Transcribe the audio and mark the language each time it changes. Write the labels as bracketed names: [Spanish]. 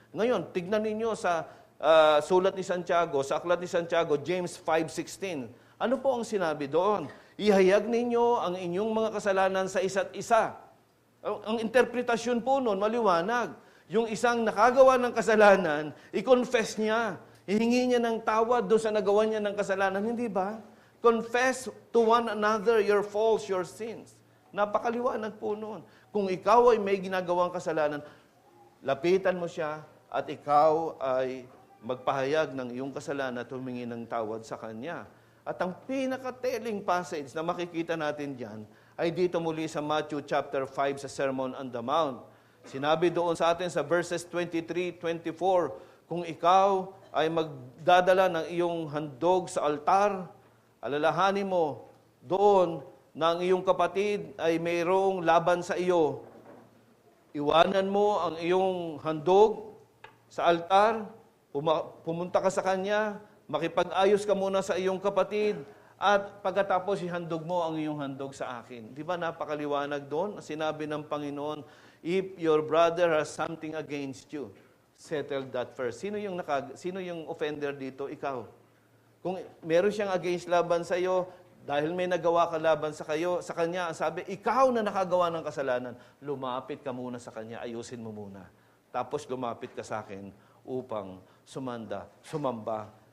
[Filipino] Ngayon, tignan ninyo sa sulat ni Santiago, sa aklat ni Santiago, James 5:16. Ano po ang sinabi doon? Ihayag ninyo ang inyong mga kasalanan sa isa't isa. Ang interpretasyon po noon, maliwanag. Yung isang nakagawa ng kasalanan, i-confess niya. Hihingi niya ng tawad doon sa nagawa niya ng kasalanan. Hindi ba? [English] Confess to one another your faults, your sins. [Filipino] Napakaliwanag po noon. Kung ikaw ay may ginagawang kasalanan, lapitan mo siya at ikaw ay magpahayag ng iyong kasalanan at humingi ng tawad sa kanya. At ang pinaka-telling passage na makikita natin diyan ay dito muli sa Matthew chapter 5 sa Sermon on the Mount. Sinabi doon sa atin sa verses 23-24, kung ikaw ay magdadala ng iyong handog sa altar, alalahanin mo doon na ang iyong kapatid ay mayroong laban sa iyo. Iwanan mo ang iyong handog sa altar, pumunta ka sa kanya, makipag-ayos ka muna sa iyong kapatid, at pagkatapos ihandog mo ang iyong handog sa akin. Di ba napakaliwanag doon? [English] Sinabi ng Panginoon, if your brother has something against you, settle that first. [Filipino] Sino yung offender dito? Ikaw. Kung meron siyang against laban sa iyo, dahil may nagawa ka laban sa kanya, ang sabi, ikaw na nakagawa ng kasalanan, lumapit ka muna sa kanya, ayusin mo muna. Tapos lumapit ka sa akin upang sumamba.